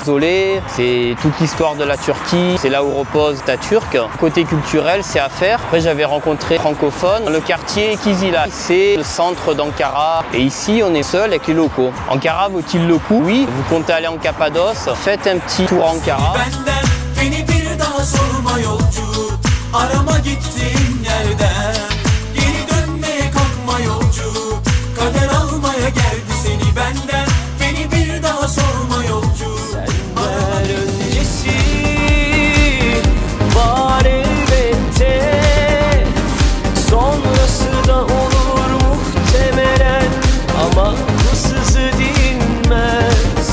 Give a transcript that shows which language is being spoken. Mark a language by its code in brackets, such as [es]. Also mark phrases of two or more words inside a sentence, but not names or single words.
[fr] Désolé, c'est toute l'histoire de la Turquie. C'est là où repose Atatürk. Côté culturel, c'est à faire. Après, j'avais rencontré francophones. Le quartier Kizila, c'est le centre d'Ankara. Et ici, on est seul avec les locaux. Ankara vaut-il le coup? Oui. Vous comptez aller en Cappadoce, faites un petit tour à Ankara. [tr] Beni bir daha sorma yolcu, arama gittiğin yerden. Geri dönmeye kalkma yolcu, kader almaya geldi seni benden. Beni bir daha sorma yolcu. Senden öncesi var elbette, sonrası da olur muhtemelen, ama bu sızı dinmez.